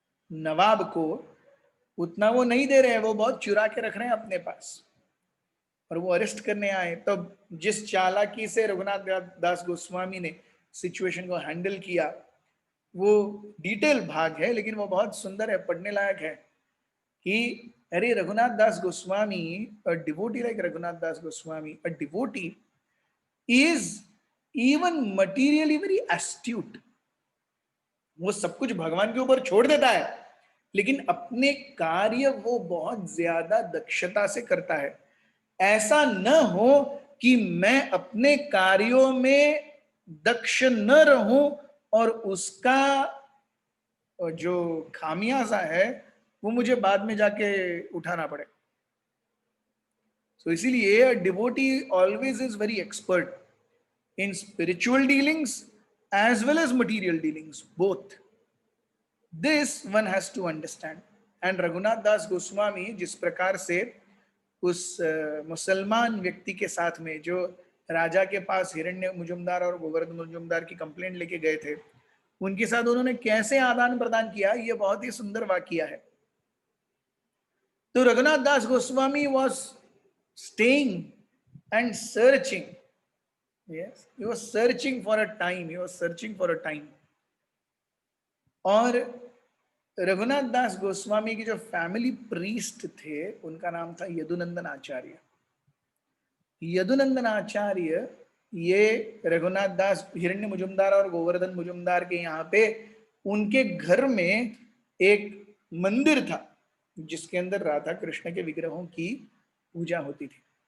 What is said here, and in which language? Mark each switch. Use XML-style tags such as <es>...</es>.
<hi>नवाब को उतना वो नहीं दे रहे हैं, वो बहुत चुरा के रख रहे हैं अपने पास। और वो अरेस्ट करने आए, तब जिस चालाकी से रघुनाथ दास गोस्वामी ने सिचुएशन को हैंडल किया, वो डिटेल भाग है लेकिन वो बहुत सुंदर है, पढ़ने लायक है। कि अरे</hi> <en>Raghunath Das Goswami, a devotee like Raghunath Das Goswami, a devotee is even materially very astute.</en> <hi>वो सब कुछ भगवान के ऊपर छोड़ देता है, लेकिन अपने कार्य वो बहुत ज्यादा दक्षता से करता है। ऐसा न हो कि मैं अपने कार्यों में दक्ष न रहूं और उसका जो खामियाजा है वो मुझे बाद में जाके उठाना पड़े।</hi> <en>So</en> <hi>इसीलिए</hi> <en>a devotee always is very expert in spiritual dealings as well as material dealings, both. This one has to understand. And</en> <hi>Raghunath Das Goswami जिस प्रकार से उस मुसलमान व्यक्ति के साथ में जो राजा के पास हिरण्य मुजुमदार और गोवर्धन मुजुमदार की कंप्लेंट लेके गए थे, उनके साथ उन्होंने कैसे आदान प्रदान किया, ये बहुत ही सुंदर वाकया है। तो</hi> <en>Raghunath Das Goswami was staying and searching. Yes, he was searching for a time. He was searching for a time.</en> <hi>और रघुनाथ दास गोस्वामी की जो फैमिली प्रीस्ट थे उनका नाम था यदुनंदन आचार्य। यदुनंदन आचार्य ये रघुनाथ दास हिरण्य मुजुमदार और गोवर्धन मुजुमदार के यहाँ पे उनके घर में एक मंदिर था जिसके अंदर राधा कृष्ण के विग्रहों की पूजा होती थी।</hi>